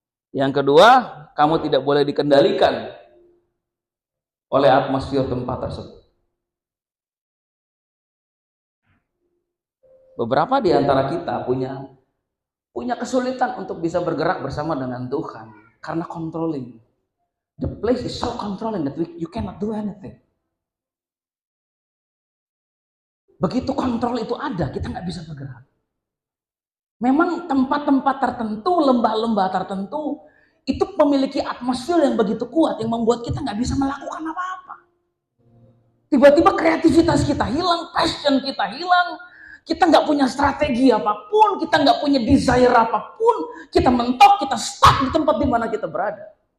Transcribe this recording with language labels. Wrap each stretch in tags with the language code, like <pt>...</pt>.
<id>Yang kedua, kamu tidak boleh dikendalikan oleh atmosfer tempat tersebut. Beberapa di antara kita punya kesulitan untuk bisa bergerak bersama dengan Tuhan karena controlling.</id> <en>The place is so controlling that you cannot do anything.</en> <id>Begitu kontrol itu ada, kita nggak bisa bergerak. Memang tempat-tempat tertentu, lembah-lembah tertentu, itu memiliki atmosfer yang begitu kuat yang membuat kita nggak bisa melakukan apa-apa. Tiba-tiba kreativitas kita hilang, passion kita hilang, kita nggak punya strategi apapun, kita nggak punya desire apapun, kita mentok, kita stuck di tempat di mana kita berada.</id>